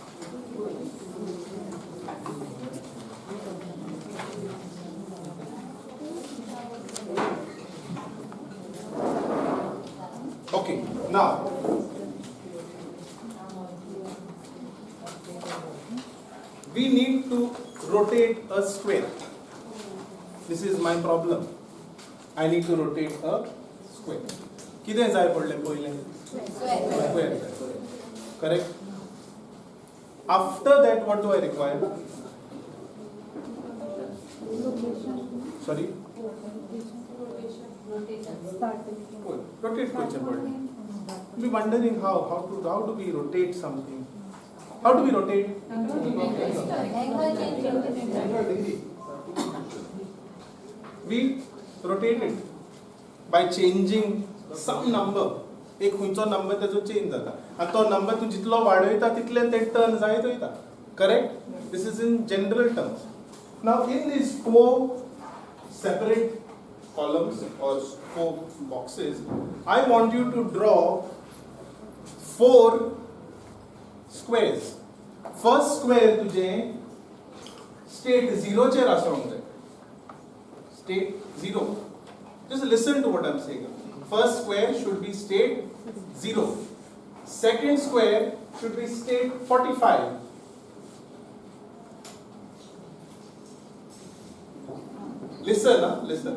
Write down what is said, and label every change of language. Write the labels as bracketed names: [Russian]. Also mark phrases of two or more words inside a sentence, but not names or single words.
[English] Okay, now we need to rotate a square. This is my problem. I need to rotate a square. [Konkani] किधे जाए पड़ले पहिले? [English] Square. Correct? After that, what do I require? Sorry? [Konkani] Rotate कुछ पड़ले. [English] Be wondering how do we rotate something? How do we rotate? We rotate it by changing some number. [Konkani] एक खंयचो नंबर त्याचो चेंज जाता आणि तो नंबर तू जितलो वाडयता तितले ते टर्न जायत वयता. [English] Correct? This is in general terms. Now in these 4 separate columns or 4 boxes, I want you to draw 4 squares. First square [Konkani] तुझे state 0 चेर आसोंक जाय. [English] State 0. Just listen to what I'm saying. First square should be state 0. Second square should be state 45. Listen, listen.